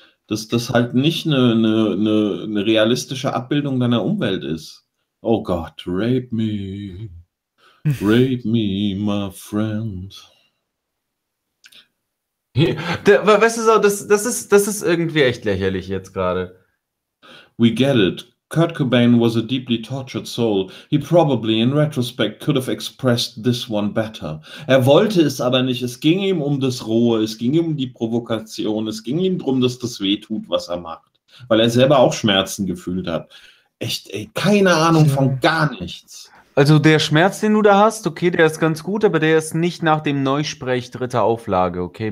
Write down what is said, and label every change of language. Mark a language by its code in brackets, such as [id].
[de] Dass das halt nicht eine realistische Abbildung deiner Umwelt ist. Oh Gott, [en] rape me. Rape me, my friend. [de] Weißt du so, das ist irgendwie echt lächerlich jetzt gerade. [en] We get it. Kurt Cobain was a deeply tortured soul. He probably, in retrospect, could have expressed this one better. [de] Er wollte es aber nicht. Es ging ihm um das Rohe. Es ging ihm um die Provokation. Es ging ihm darum, dass das weh tut, was er macht. Weil er selber auch Schmerzen gefühlt hat. Echt, ey, keine Ahnung von gar nichts. Also der Schmerz, den du da hast, okay, der ist ganz gut, aber der ist nicht nach dem Neusprech dritter Auflage, okay?